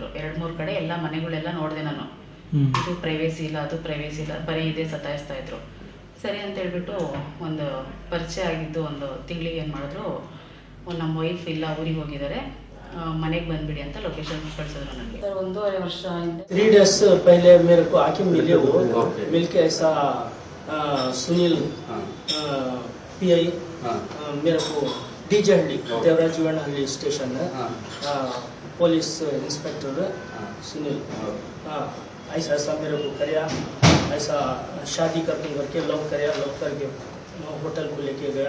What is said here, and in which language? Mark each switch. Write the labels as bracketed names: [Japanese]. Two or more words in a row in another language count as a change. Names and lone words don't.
[Kannada] 2-3 ಕಡೆ ಎಲ್ಲ ಮನೆಗಳೆಲ್ಲ ನೋಡಿದೆ ನಾನು. ಇದು ಪ್ರೈವೇಸಿ ಇಲ್ಲ, ಅದು ಪ್ರೈವೇಸಿ ಇಲ್ಲ, ಬರೀ ಇದೇ ಸತಾಯಿಸ್ತಾ ಇದ್ರು. ಸರಿ ಅಂತ ಹೇಳ್ಬಿಟ್ಟು ಒಂದು ಪರಿಚಯ ಆಗಿದ್ದು ಒಂದು ತಿಂಗಳಿಗೆ ಏನು ಮಾಡಿದ್ರು, ನಮ್ಮ ವೈಫ್ ಇಲ್ಲ ಊರಿಗೆ ಹೋಗಿದ್ದಾರೆ, ಮನೆಗೆ ಬಂದ್ಬಿಡಿ ಅಂತ ಲೊಕೇಶನ್ ಕಳಿಸಿದ್ರು ನನಗೆ. 1.5 ವರ್ಷ ಹಿಂದೆ [Hindi] 3 days पहले मेरे को आके मिले वो, मिलके ऐसा सुनील पीआई मेरे को डीजे हल्ली देवराजवाड़ी स्टेशन है, पुलिस इंस्पेक्टर सुनील, ऐसा ऐसा मेरे को कराया, ऐसा शादी करने करके लव कराया, लव करके होटल को लेके गया.